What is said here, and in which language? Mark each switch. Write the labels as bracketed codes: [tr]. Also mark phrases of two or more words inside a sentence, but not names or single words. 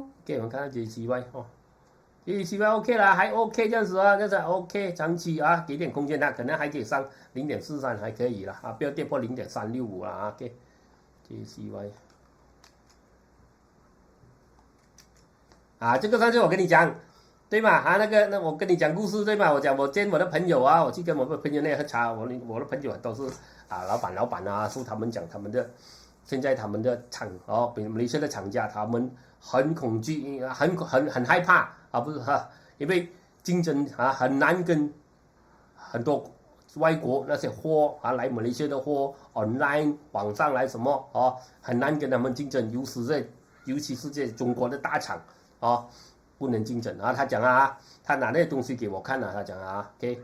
[zh] OK， 我們看看 JCY JCY OK 啦，還 OK 這樣子啊，這是 OK， 長期啊，給點空間它，可能還可以上0.43還可以啦，啊，不要跌破0.365啦啊 ，OK，JCY 啊，這個上次我跟你講，對嘛啊，那我跟你講故事對嘛，我見我的朋友啊，我去跟我的朋友那喝茶，我的朋友都是。老闆啊，說他們講他們的，現在他們的廠馬來西亞的廠家，他們很恐懼，很害怕啊，不是哈，因為競爭啊很難跟很多外國那些貨啊來馬來西亞的貨 online 網上來什麼很難跟他們競爭，尤其是這中國的大廠不能競爭啊。他講啊，他拿那些東西給我看了，他講啊 ，OK。